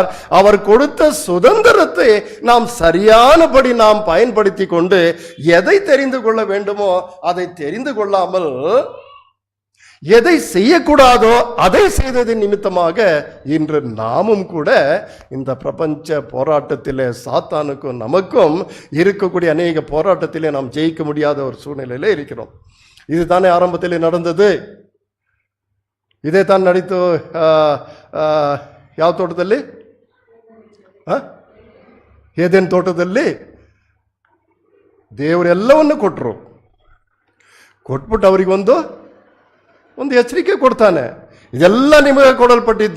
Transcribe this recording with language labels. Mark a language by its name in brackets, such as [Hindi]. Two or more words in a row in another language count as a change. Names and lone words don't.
[Tamil] அவர் கொடுத்த சுதந்திரத்தை நாம் சரியானபடி நாம் பயன்படுத்தி கொண்டு எதை தெரிந்து கொள்ள வேண்டுமோ அதை தெரிந்து கொள்ளாமல் எதை செய்யக்கூடாதோ அதை செய்ததின் நிமித்தமாக இன்று நாமும் கூட இந்த பிரபஞ்ச போராட்டத்திலே சாத்தானுக்கும் நமக்கும் இருக்கக்கூடிய அநேக போராட்டத்திலே நாம் ஜெயிக்க முடியாத ஒரு சூழ்நிலையில இருக்கிறோம். இதுதானே ஆரம்பத்திலே நடந்தது. [Kannada] ಇದೇ ತಾನು ನಡೀತು ಯಾವ ತೋಟದಲ್ಲಿ? ಏದೇನ್ ತೋಟದಲ್ಲಿ ದೇವರೆಲ್ಲವನ್ನು ಕೊಟ್ಟರು. ಕೊಟ್ಬಿಟ್ಟು ಅವರಿಗೊಂದು ಎಚ್ಚರಿಕೆ ಕೊಡ್ತಾನೆ, ಇದೆಲ್ಲ ನಿಮಗೆ ಕೊಡಲ್ಪಟ್ಟಿದ್ದು.